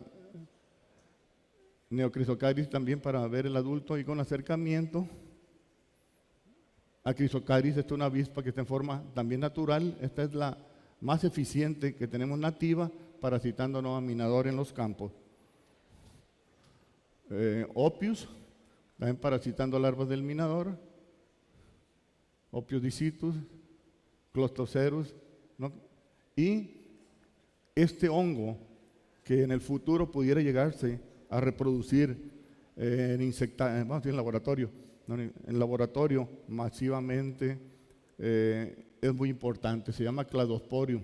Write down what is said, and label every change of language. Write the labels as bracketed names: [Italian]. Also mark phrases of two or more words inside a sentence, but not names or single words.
[Spanish] Neocrisocaris también para ver el adulto y con acercamiento. Acrisocaris, esta es una avispa que está en forma también natural. Esta es la más eficiente que tenemos nativa, parasitando, ¿no?, a minador en los campos. Opius, también parasitando larvas del minador. Opius dicitus, Clostocerus, ¿no? Y este hongo que en el futuro pudiera llegarse a reproducir en laboratorio, ¿no?, en laboratorio masivamente, es muy importante. Se llama Cladosporium.